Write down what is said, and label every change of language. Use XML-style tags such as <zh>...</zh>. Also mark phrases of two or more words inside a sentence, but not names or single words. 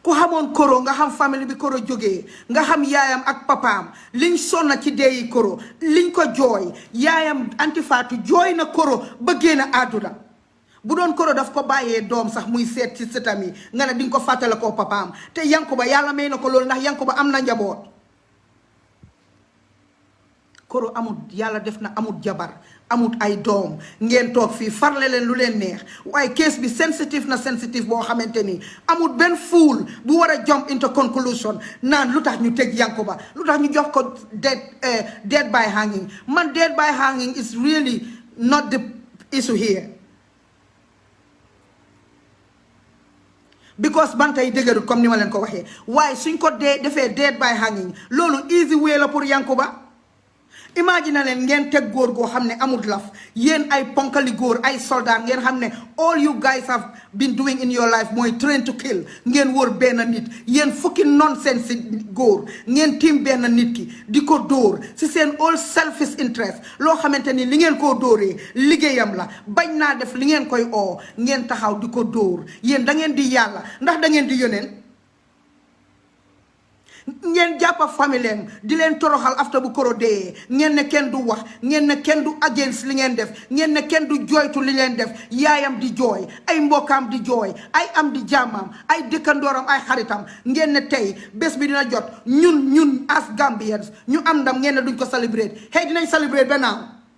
<wo>ku xamoon Koro nga xam famille bi Koro jógee nga xam yaayam ak papaam liñ sonna ci deeyi Koro liñ ko jooy yaayam Anti Fatou jooy na Koro ba génn àdduna bu doon Koro daf ko bàyyee doom sax muy seet ci sëtam yi nga ne di nga ko fàttale koo papaam te Yankuba yàlla may na ko loolu ndax Yankuba am na njaboot Koro amut yàlla def na amut jabar amut ay doom ngeen toog fii farle leen lu leen neex waaye case bi sensitive na sensitive boo xamante ni amut benn fool bu war a jump into conclusion naan lu tax ñu tëj Yankuba lu tax ñu jox ko</wo> <en>dead by hanging man dead by hanging is really not the issue here</en> <wo>because bantay dëgërut comme ni ma leen ko waxee waaye suñ ko defee</wo> <en>dead by hanging</en> <wo>loolu</wo> <en>easy way</en> <wo>la pour Yankuba imagine leen ngeen teg góor goo xam ne amul laf yéen ay ponkali góor ay soldat ngeen xam ne</wo> <en>all you guys have been doing in your life</en> <wo>mooy</wo> <en>train to kill</en> <wo>ngeen wóor benn nit yéen fukki nonsense si góor ngeen tiim benn nit ki di ko dóor si seen</wo> <en>all selfish interest</en> <wo>loo xamante ni li ngeen koo dóoree liggéeyam la bañ naa def li ngeen koy oo ngeen taxaw di ko dóor yéen da ngeen di yàlla ndax da ngeen di yóneen ngeen jàppa famille di leen toroxal after bu Koro dee ngeen ne kenn du wax ngeen ne kenn du against li ngeen def ngeen ne kenn du jooytu li leen def yaayam di jooy ay mbokkaam di jooy ay am di jàmmam ay dëkkandooram ay xaritam ngeen ne tey bés bi dina jot ñun</wo> <en>as Gambians</en> <wo>ñu am ndam ngeen ne duñ ko celebrate hey dinañ celebrate benaaw</wo>